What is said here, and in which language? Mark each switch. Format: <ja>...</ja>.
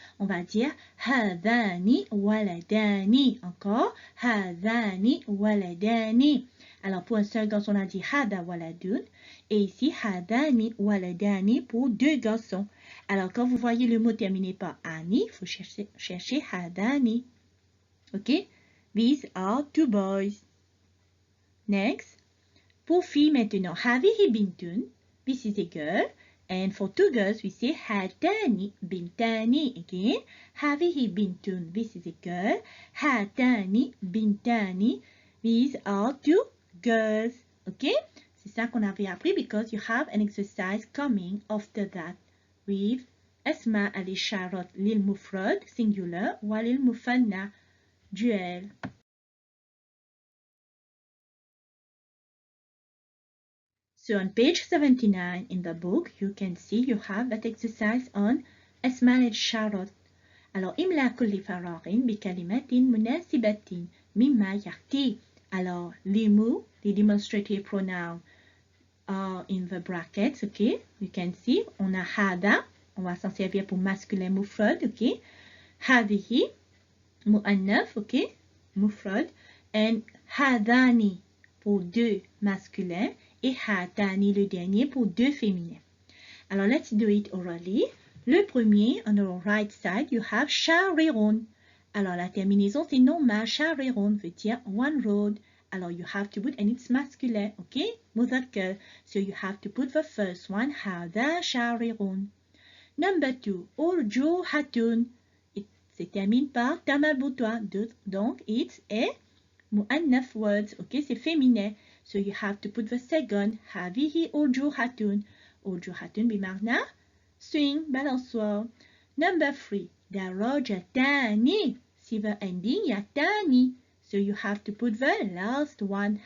<fr>On va dire</fr> <ar>هذان ولدان.</ar> <fr>Encore,</fr> <ar>هذان ولدان.</ar> <fr>Alors pour un seul garçon, on a dit</fr> <ar>هذا ولد.</ar> <fr>Et ici,</fr> <ar>هذان ولدان</ar> <fr>pour deux garçons. Alors quand vous voyez le mot terminé par ani, il faut chercher هذان.</fr> <en>Ok? These are two boys. Next.</en> <fr>Pour filles maintenant,</fr> <ar>هذه بنت.</ar> <en>This is a girl. And for two girls, we say</en> <ar>هاتان بنتان.</ar> <en>Again,</en> <ar>هذه بنت.</ar> <en>This is a girl.</en> <ar>هاتان بنتان.</ar> <en>These are two girls. Okay?</en> <fr>C'est ça qu'on avait appris</fr> <en>because you have an exercise coming after that with</en> <ar>أسماء الإشارات للمفرد</ar> <en>singular</en> <ar>وللمثنى</ar> <en>dual. So on page 79 in the book, you can see you have that exercise on</en> <ar>أسماء الإشارات.</ar> <fr>Alors,</fr> <ar>إملا كل فراغ بكلمات مناسبة مما يأتي.</ar> <fr>Alors, les mots, les</fr> <en>demonstrative pronouns are in the brackets, okay? You can see,</en> <fr>on a هذا, on va s'en servir pour masculin مفرد, okay?</fr> <ar>هذه, مؤنث, okay? مفرد.</ar> <en>And</en> <fr>هذاني pour deux masculins. Et هاتاني, le dernier, pour deux féminins. Alors,</fr> <en>let's do it orally.</en> <fr>Le premier,</fr> <en>on the right side, you have شارع.</en> <fr>Alors, la terminaison, c'est normal.</fr> <en>شارع</en> <fr>veut dire</fr> <en>one road.</en> <fr>Alors,</fr> <en>you have to put, and it's masculin, okay?</en> <ar>مذكر.</ar> <en>So, you have to put the first one, هذا شارع. Number two, أرجوحة. It</en> <fr>se termine par ta marbuta.</fr> <en>Donc, it's a</en> <ar>مؤنث</ar> <en>words, okay?</en> <fr>C'est féminin.</fr> <en>So you have to put the second.</en> <ar>هذه أرجوحة. أرجوحة بمعنى</ar> <en>swing,</en> <fr>balançoire.</fr> <en>Number three.</en> <ar>درجتان.</ar> <en>See the ending,</en> <ar>يتاني.</ar> <en>So you have to put the last one.</en>